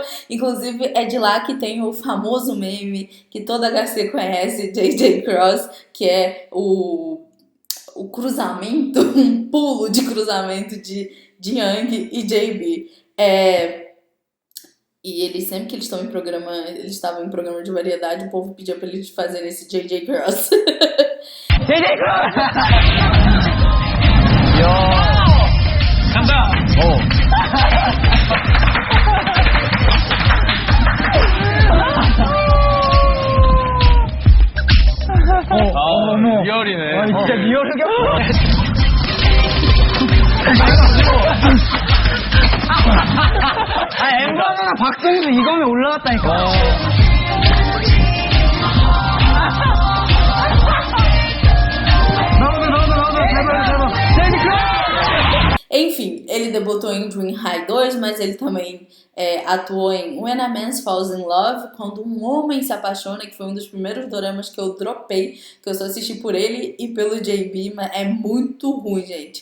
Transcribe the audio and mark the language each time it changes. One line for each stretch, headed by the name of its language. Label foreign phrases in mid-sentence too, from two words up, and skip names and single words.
Portuguese: Inclusive, é de lá que tem o famoso meme que toda HC conhece, JJ Cross, que é o cruzamento, um pulo de cruzamento de Jiang e JB. E eles, sempre que eles estão eles estavam em programa de variedade, o povo pedia pra eles fazerem esse JJ Cross.
Korean: JJ 크로스! 간다! 리얼이네. 진짜 리얼하게 엠버나 박정희도 이거면 올라갔다니까.
Portuguese: Enfim, ele debutou em Dream High 2, mas ele também atuou em When a Man Falls in Love, Quando um Homem se Apaixona, que foi um dos primeiros doramas que eu dropei, que eu só assisti por ele e pelo JB, mas é muito ruim, gente.